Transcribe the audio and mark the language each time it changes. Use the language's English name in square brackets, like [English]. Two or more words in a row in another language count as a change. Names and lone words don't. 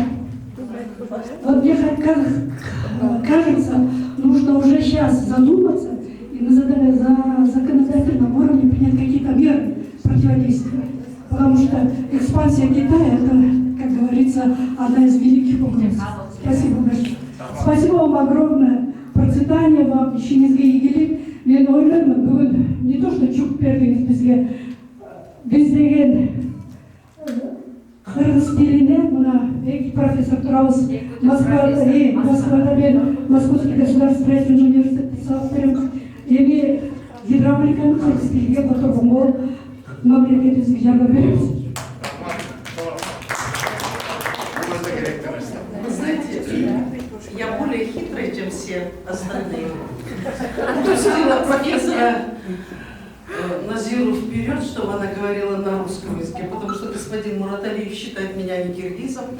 [Russian] Вот мне кажется, нужно уже сейчас задуматься и на законодательном уровне принять какие-то меры противодействия. Потому что экспансия Китая, это, как говорится, одна из великих угроз. Спасибо большое. Спасибо вам огромное. Процветания вам, [Kyrgyz] ишиңизге ийгилик. Мен ойлоймун, бүгүн [Russian] не то, что [Kyrgyz] чук бердиңиз бизге, биз деген кыргыз тилине мына эки профессор турабыз. Москвада мен Московский государственный университетте сабак берем. Эми гидравликаны кыргыз тилиге которгонго мамлекетибизге жардам беребиз. [Russian] Вы знаете, я более хитрая, чем все остальные. Пустила профессора Назиру вперед, чтобы она говорила на русском языке, потому что господин Мураталиев считает меня не киргизом.